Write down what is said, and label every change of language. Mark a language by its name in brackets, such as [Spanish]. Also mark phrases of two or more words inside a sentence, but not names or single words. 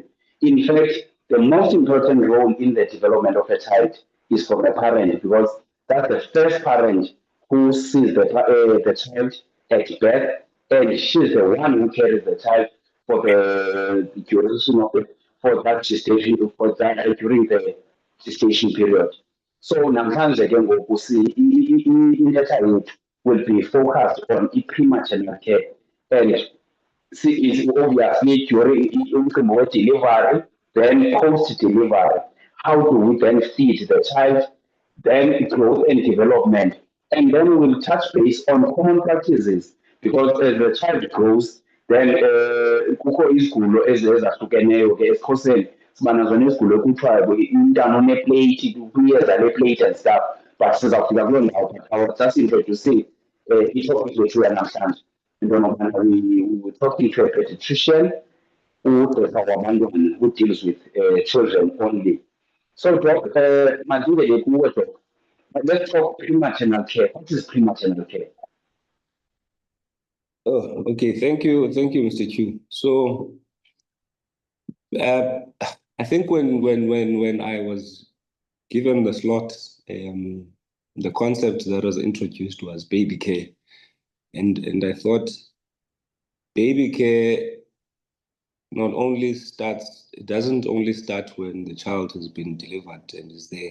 [English] In fact, the most important role in the development of a child is from the parent because that's the first parent who sees the child at birth, and she's the one who carries the child for the duration of it, for that gestation, for that during the gestation period. So [Xhosa] namhlanje ke ngoku intetha yethu [English] will be focused on i-prematernal care and see is obviously during [Xhosa] umcimbi we-delivery, [English] then post-delivery. How do we then feed the child, then growth and development, and then we'll touch base on common practices because as the child grows, then [Xhosa] kukho izigulo ezahlukeneyo ke esiXhoseni siba nazo nezigulo ekuthiwa umntana oneplate kuyeza leplate [English] and stuff, but [Xhosa] sizawufika kuloo ndawo [English] but I was just introducing [Xhosa] itopic yethu yanamhlanje into yokubana [English] we were talking to a pediatrician [Xhosa] ugqirha wabantwana [English] who deals with children only. [Xhosa] So Doc, mandingene kuwe Doc. [English] Let's talk prematernal care. What is prematernal care? Oh, okay. Thank you, Mr. Q. So, I think when I was given the slot, the concept that was introduced was baby care, and I thought baby care it doesn't only start when the child has been delivered and is there.